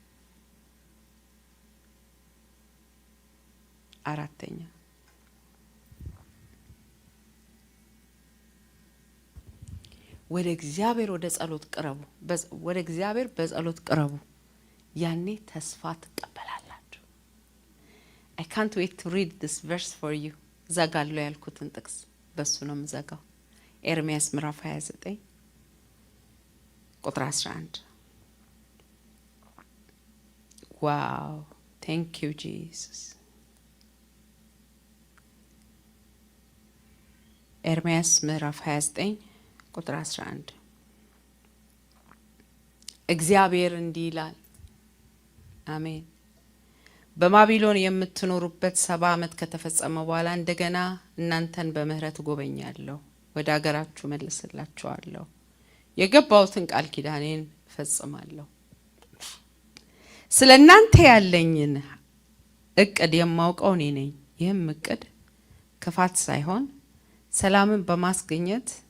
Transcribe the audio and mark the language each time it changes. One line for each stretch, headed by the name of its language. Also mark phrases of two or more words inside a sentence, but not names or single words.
Amharic: አራተኛ ወደ እግዚአብሔር ወደ ጸሎት ቅረቡ። ወደ እግዚአብሔር በጸሎት ቅረቡ፣ ያኔ ተስፋ ትቀበላላችሁ።
English: I can't wait to read this verse for you።
Amharic: ዘጋለሁ ያልኩትን ጥቅስ በሱ ነው የምዘጋው። ኤርምያስ ምዕራፍ 29 ቁጥር 11። ዋው
English: thank you Jesus።
Amharic: ኤርምያስ ምዕራፍ 29 ቁጥር 11 እግዚአብሔር እንዲህ ይላል። አሜን። በባቢሎን የምትኖሩበት 70 ዓመት ከተፈጸመ በኋላ እንደገና እናንተን በምህረት ጎበኛለሁ፣ ወደ ሀገራችሁ መልስላችኋለሁ፣ የገባሁትን ቃል ኪዳኔን ፈጽማለሁ። ስለናንተ ያለኝን እቅድ የማውቀው እኔ ነኝ። ይህም እቅድ ክፋት ሳይሆን ሰላምን በማስገኘት